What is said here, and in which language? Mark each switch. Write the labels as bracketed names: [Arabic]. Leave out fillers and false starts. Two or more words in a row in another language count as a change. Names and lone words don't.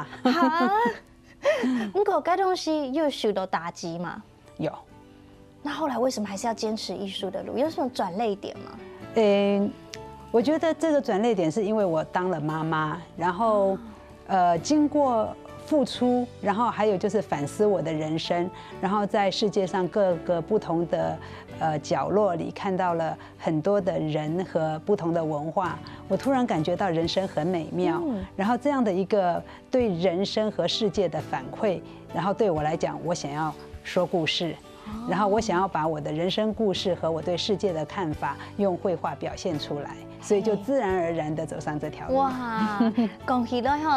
[Chinese] 不過該東西又受到打擊嘛？有。那後來為什麼還是要堅持藝術的路？有什麼轉捩點嗎？我覺得這個轉捩點是因為我當了媽媽，然後經過付出，然後還有就是反思我的人生，然後在世界上各個不同的角落裡看到了很多的人和不同的文化，我突然感覺到人生很美妙。然後這樣的一個對人生和世界的反饋，然後對我來講，我想要說故事。然後我想要把我的人生故事和我對世界的看法用繪畫表現出來，所以就自然而然地走上這條路。哇，恭喜了哈！